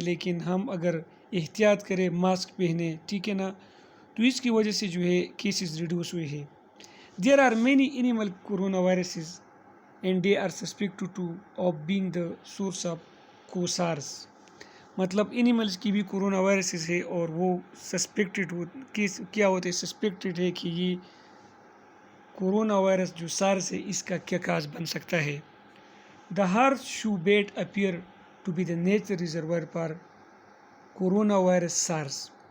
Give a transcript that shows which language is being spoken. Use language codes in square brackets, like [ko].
[ur] لیکن ہم اگر احتیاط کریں، ماسک پہنے، ٹھیک ہے نا، تو اس کی وجہ سے جو ہے کیسز ریڈیوس ہوئے ہیں. [en] There are many animal corona viruses and they are suspected to of being the source of کوسارس. [ur] مطلب اینیملز کی بھی کورونا وائرسز ہے اور وہ سسپیکٹڈ کیا ہوتے ہیں؟ سسپیکٹڈ ہے کہ یہ کورونا وائرس جو سارس ہے اس کا کیا کاز بن سکتا ہے. [en] The horseshoe bat appear to be the nature reservoir for corona virus SARS.